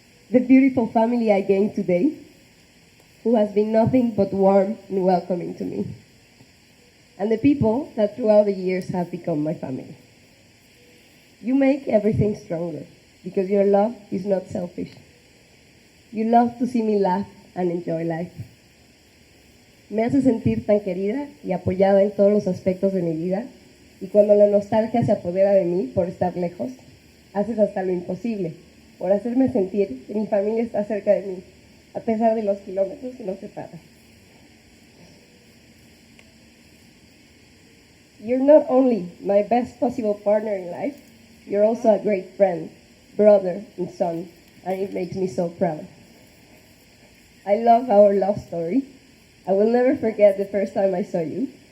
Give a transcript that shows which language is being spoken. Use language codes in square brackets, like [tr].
[en] The beautiful family I gained today, who has been nothing but warm and welcoming to me. And the people that throughout the years have become my family. You make everything stronger because your love is not selfish. You love to see me laugh and enjoy life. [es] Me hace sentir tan querida y apoyada en todos los aspectos de mi vida, y cuando la nostalgia se apodera de mí por estar lejos, haces hasta lo imposible por hacerme sentir que mi familia está cerca de mí, a pesar de los kilómetros que nos separan. [en] You're not only my best possible partner in life, you're also a great friend, brother, and son, and it makes me so proud. I love our love story. I will never forget the first time I saw you.